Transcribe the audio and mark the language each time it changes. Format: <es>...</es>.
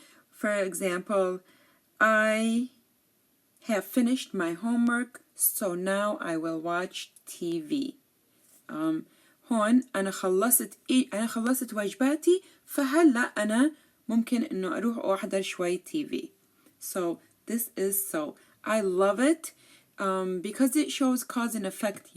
<en>For example, I have finished my homework, so now I will watch TV.</en> <ar>هون أنا خلصت واجباتي فهلا أنا ممكن إنه أروح وأحضر شوي TV.</ar> <en>So this is so. I love it because it shows cause and effect.</en>